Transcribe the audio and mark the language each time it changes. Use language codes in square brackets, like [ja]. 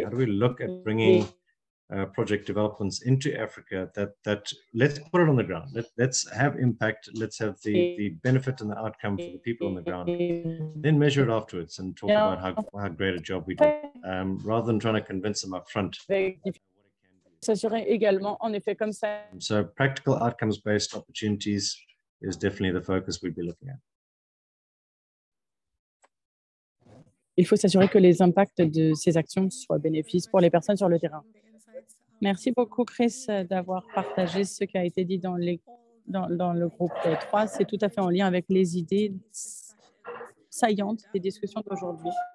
[en] How do we look at bringing project developments into Africa that let's put it on the ground. Let's have impact. Let's have the benefit and the outcome for the people on the ground. Then measure it afterwards and talk about how great a job we do, rather than trying to convince them up front. [fr] S'assurer également, en effet, comme ça. [en] So practical outcomes-based opportunities is definitely the focus we'd be looking at. [fr] Il faut s'assurer que les impacts de ces actions soient bénéfiques pour les personnes sur le terrain. Merci beaucoup, Chris, d'avoir partagé ce qui a été dit dans le groupe 3. C'est tout à fait en lien avec les idées saillantes des discussions d'aujourd'hui.